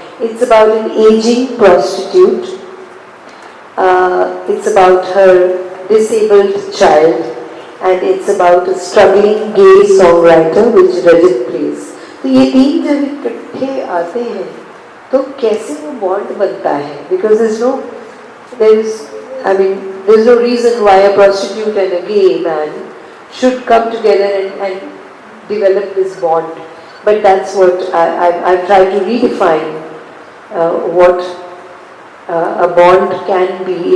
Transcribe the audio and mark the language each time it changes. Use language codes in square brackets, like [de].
[en] It's about an aging prostitute. It's about her disabled child, and it's about a struggling gay songwriter which Rajat plays. [hi] तो ये 3 जब इकट्ठे आते हैं तो कैसे वो बॉन्ड बनता है? [en] Because there's no reason why a prostitute and a gay man should come together and develop this bond. but that's what I've tried to redefine what a bond can be.